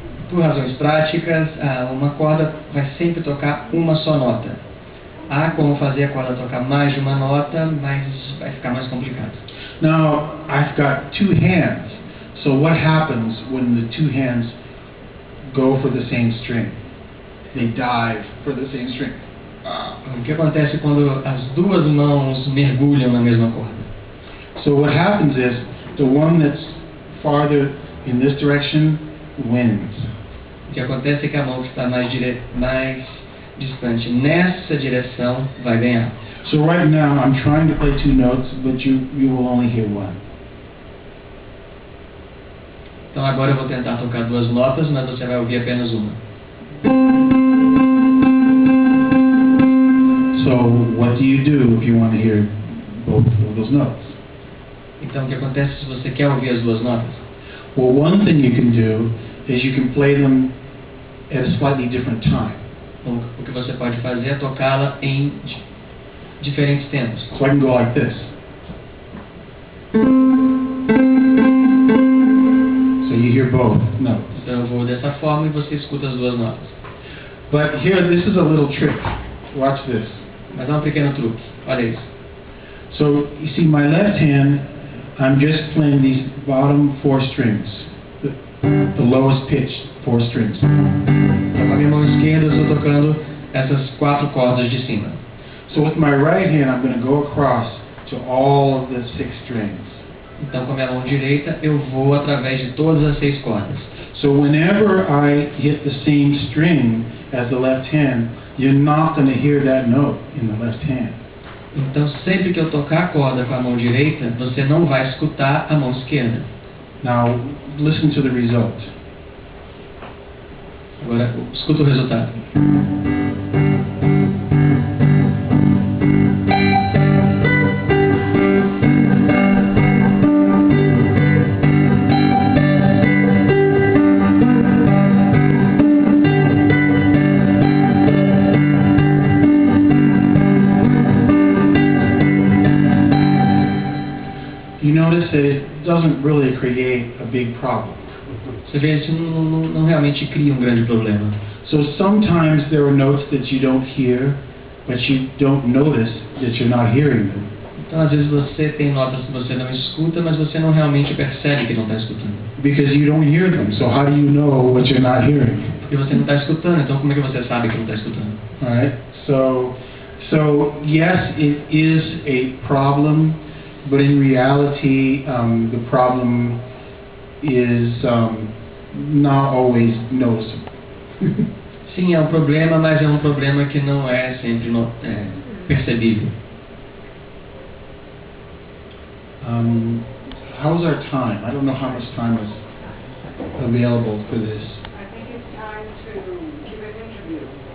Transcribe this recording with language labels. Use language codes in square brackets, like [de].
[pt] Por razões práticas, uma corda vai sempre tocar uma só nota. Há como fazer a corda tocar mais de uma nota, mas vai ficar mais complicado. [en] Now, I've got two hands. So what happens when the two hands go for the same string? They dive for the same string. [pt] O que acontece quando as duas mãos mergulham na mesma corda? [en] So what happens is the one that's farther in this direction wins. [pt] O que acontece é que a mão que está mais distante nessa direção vai ganhar. [en] So right now I'm trying to play two notes, but you will only hear one. [pt] Então agora eu vou tentar tocar duas notas, mas você vai ouvir apenas uma. [en] So what do you do if you want to hear both of those notes? [pt] Então o que acontece se você quer ouvir as duas notas? [en] Well, one thing you can do is you can play them at a slightly different time. [pt] O que você pode fazer é tocá-la em diferentes tempos. [en] So I can go like this. So you hear both notes. [pt] Então eu vou dessa forma e você escuta as duas notas. [en] But here, this is a little trick. Watch this. [pt] Mas há um pequeno truque. Olha isso. [en] So you see, my left hand, I'm just playing these bottom four strings, the lowest pitch four strings. [pt] Então com a minha mão esquerda eu estou tocando essas quatro cordas de cima. [en] So with my right hand, I'm going to go across to all of the six strings. [pt] Então, com a minha mão direita, eu vou através de todas as 6 cordas. [en] So whenever I hit the same string as the left hand, you're not going to hear that note in the left hand. [pt] Então, sempre que eu tocar a corda com a mão direita, você não vai escutar a mão esquerda. [en] Now, listen to the result. [pt] Agora, escuta o resultado. [en] You notice that it doesn't really create a big problem. [pt] Você vê, isso não realmente cria um grande problema. [en] So sometimes there are notes that you don't hear, but you don't notice that you're not hearing them. [pt] Então, às vezes você tem notas que você não escuta, mas você não realmente percebe que não está escutando. [en] Because you don't hear them, so how do you know what you're not hearing? [pt] Porque você não está escutando, então como é que você sabe que não está escutando? [en] Alright, so yes, it is a problem, but in reality, the problem is not always noticeable. [pt] Sim, é um problema, mas é um problema que não é sempre percebível. [en] How's our time? I don't know how much time is available for this. I think it's time to give an interview.